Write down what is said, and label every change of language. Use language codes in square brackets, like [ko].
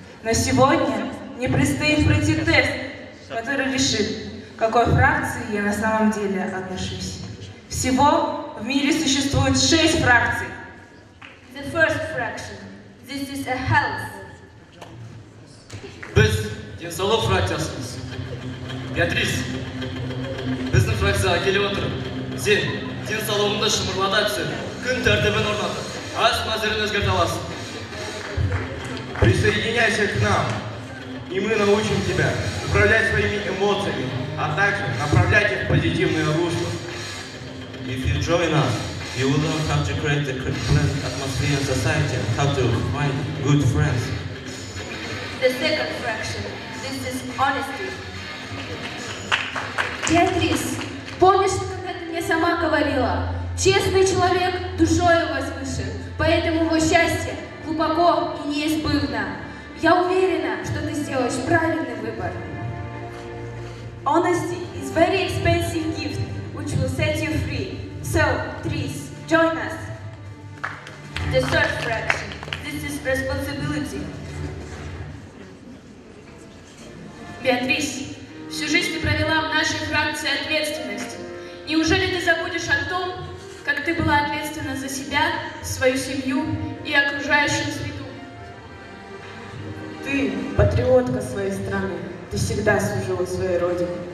[ru] Но сегодня мне предстоит пройти тест, который решит, к какой фракции я на самом деле отношусь. Всего в мире существует 6 фракций. [en] The first fraction. This is a health. [kk] Biz денсаулық фракциясымыз. Беатрис, біздің фракцияға келіп отырып, сен денсаулығыңды шымырлата түсіп, күн тәртібін орнатып, ас мәзірін өзгерте аласың. [ru] Присоединяйся к нам, и мы научим тебя управлять своими эмоциями, а также направлять их в позитивное русло. [en] If you join us, you will learn how to create a pleasant atmosphere in society and how to find good friends. The second fraction. This is honesty. [ru] Беатрис, помнишь, когда ты мне сама говорила? Честный человек душою возвышен, поэтому его счастье глубоко и неизбывно. Я уверена, что ты сделаешь правильный выбор. [en] Honesty is very expensive gift which will set you free. So, please, join us. The third fraction. This is responsibility. [ru] Беатрис, всю жизнь ты провела в нашей фракции «Ответственность». Неужели ты забудешь о том, как ты была ответственна за себя, свою семью и окружающую среду? Ты патриотка своей страны. Ты всегда служила своей родине.